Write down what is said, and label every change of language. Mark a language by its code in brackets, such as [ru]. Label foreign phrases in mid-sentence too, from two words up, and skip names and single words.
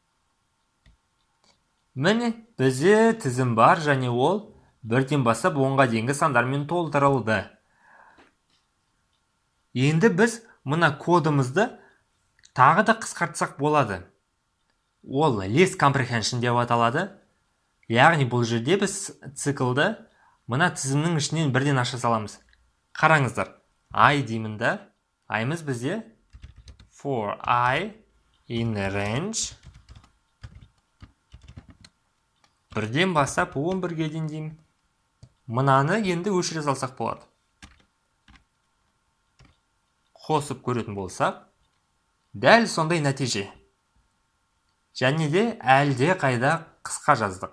[kk] Міне бізде тізім бар және ол бірден бастап 10-ға дейінгі сандармен толтырылды. Енді біз мына кодымызды тағы да қысқартсақ болады. Ол [en] list comprehension [kk] деп аталады. Яғни бұл жерде біз циклды мына тізімнің ішінен бірден аша саламыз. Қараңыздар, I деймінді. I-мыз бізде [en] for I in range [kk] бірден бастап 11-ге дейін деймін. Мынаны енді өшіре салсақ болады. Қосып көретін болсақ, дәл сондай нәтиже. Және де әлде қайда қысқа жаздық.